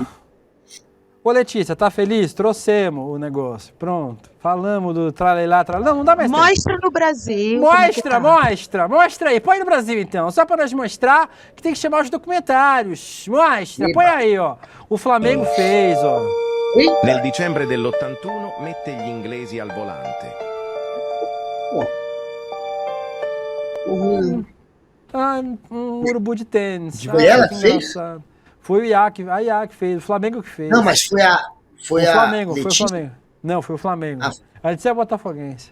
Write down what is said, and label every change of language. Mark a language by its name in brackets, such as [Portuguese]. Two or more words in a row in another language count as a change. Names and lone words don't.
[Portuguese] Ô, Letícia, tá feliz? Trouxemos o negócio. Pronto. Falamos do tralelá. Não dá mais tempo. Mostra no Brasil. como é que tá. Mostra aí. Põe no Brasil, então. Só pra nós mostrar que tem que chamar os documentários. Mostra. Põe aí, ó. O Flamengo fez, ó. [Italian] Nel dicembre dell'81 mette gli inglesi al volante. [Portuguese] Um urubu de tênis. Foi ela que que fez? engraçado. Foi o Iac, a Iac fez, o Flamengo que fez. Não, mas foi o a Flamengo, foi o Letícia? Flamengo. Não, foi o Flamengo. Ah. A Letícia é botafoguense.